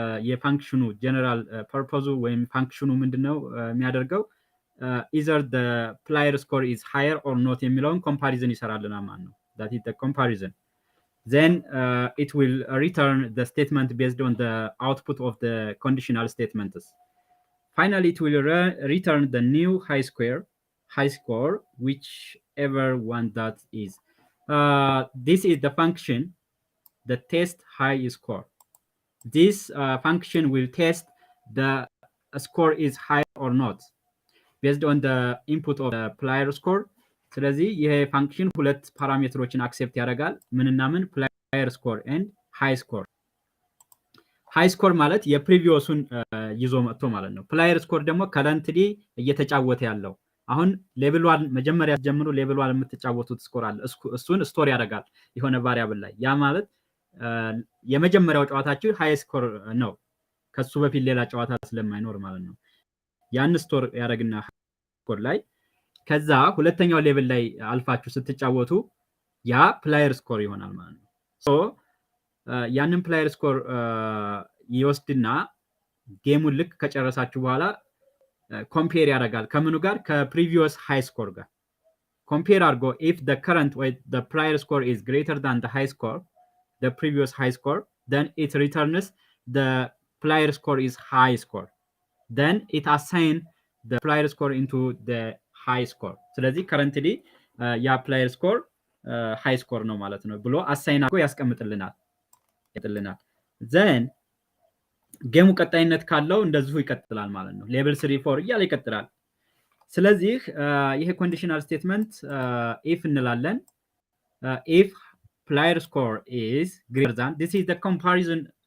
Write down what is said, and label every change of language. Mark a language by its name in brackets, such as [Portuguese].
[Amharic] የፋንክሽኑ ጀነራል ፐርፖዙ ወይም ፋንክሽኑ ምንድነው የሚያደርገው? [English] either the player score is higher or not [Amharic] የሚለውን ኮምፓሪዝን ይሰራልናል ማለት ነው። [English] that is the comparison. then it will return the statement based on the output of the conditional statements. finally it will return the new high score whichever one that is. this is the function the test high score. this function will test the score is high or not based on the input of the player score. [Amharic] ስለዚህ ይሄ ፋንክሽን ሁለት ፓራሜትሮችን አክሴፕት ያደርጋል። ምንና ምን? [English] player score and high score. [Amharic] high score ማለት የፕሪቪየሱን ይዞ መጥቶ ማለት ነው። player score ደግሞ ከረንትሊ እየተጫወተ ያለው አሁን ሌቭል 1 መጀመሪያ ጀምሮ ሌቭል 1 የምትጫወቱት ስኮር አለ። እሱን ስቶር ያደርጋል የሆነ ቫሪያብል ላይ። ያ ማለት የመጀመሪያው ጨዋታችሁ ሃይ ስኮር ነው፣ ከሱ በፊት ሌላ ጨዋታ ስለማይኖር ማለት ነው። ያን ስቶር ያደርግና ስኮር ላይ ከዛ ሁለተኛው ሌቭል ላይ አልፋችሁ ስትጫወቱ ያ ፕላየር ስኮር ይሆናል ማለት ነው። ሶ ያንን ፕላየር ስኮር ይወስድና ጌሙን ልክ ከጨረሳችሁ በኋላ ኮምፔር ያደርጋል ከምኑ ጋር? ከፕሪቪየስ ሃይ ስኮር ጋር ኮምፔር አድርጎ [English] if the current or the prior score is greater than the high score, the previous high score, then it returns the player score is high score. then it assign the player score into the high score [Amharic] ስለዚህ currently ያ player score high score ነው ማለት ነው ብሎ አሳይን አድርጎ ያስቀምጥልናል then ጌሙ ቀጣይነት ካለው እንደዚሁ ይቀጥላል ማለት ነው ሌቭል 3 4 እያለ ይቀጥላል ስለዚህ ይሄ ኮንዲሽናል ስቴትመንት if እንላለን [English] if player score is greater than this is the comparison